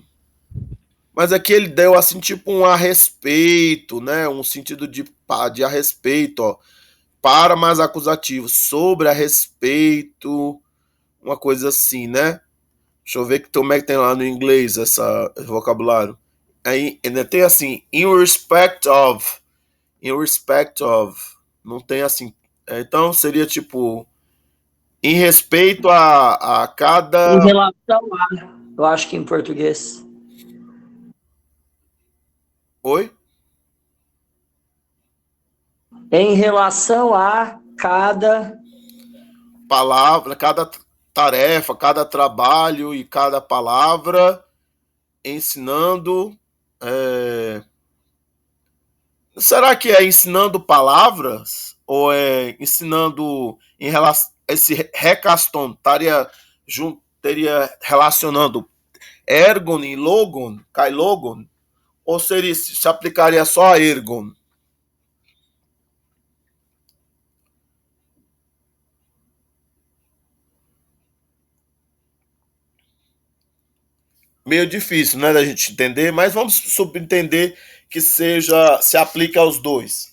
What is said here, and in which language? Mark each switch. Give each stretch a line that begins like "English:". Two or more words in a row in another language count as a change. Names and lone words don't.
Portuguese: Mas aqui ele deu assim, tipo um a respeito, né? Um sentido de a respeito, ó. Para mais acusativo, sobre a respeito, uma coisa assim, né? Deixa eu ver como é que tem lá no inglês esse vocabulário. Aí ainda tem assim,
English: in respect of,
Portuguese: não tem assim. Então seria tipo, em respeito a Em cada. relação a, eu acho que em português. Oi? Em relação a cada. Palavra, cada tarefa, cada trabalho e cada palavra, ensinando. é, Será que é ensinando palavras? Ou é ensinando em relação. Esse recaston teria relacionando ergon e logon,
Greek: καὶ λόγον?
Portuguese: Ou se aplicaria só a ergon? Meio difícil, né, da gente entender, mas vamos subentender que se aplica aos dois.